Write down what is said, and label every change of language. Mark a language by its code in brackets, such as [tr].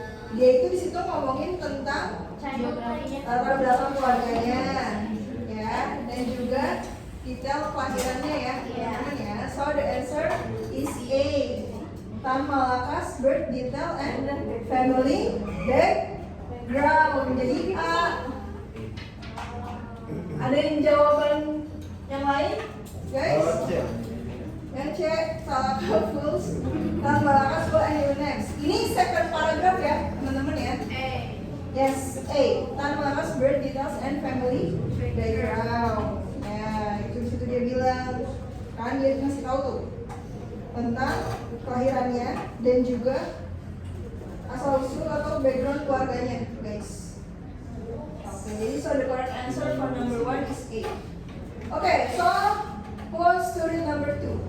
[id] Dia itu di situ ngomongin tentang latar belakang keluarganya, ya, dan juga detail kelahirannya ya, teman-teman ya. [en] So the answer is A. Tan Malaka's birth detail and family background. [id] Jadi A. Ada yang jawaban yang lain, guys? Yang C, salah Fulls. Tan Malakas, go and you next. Ini second paragraph ya, teman-teman ya. [en] Yes, A. Tan Malakas birth details and family background. [id] Ya, itu disitu dia bilang, kan dia ngasih tahu tuh tentang kelahirannya dan juga asal usul atau background keluarganya, guys. Oke, jadi [en] so the correct answer for number 1 is A. Oke, so who wants to read number 2?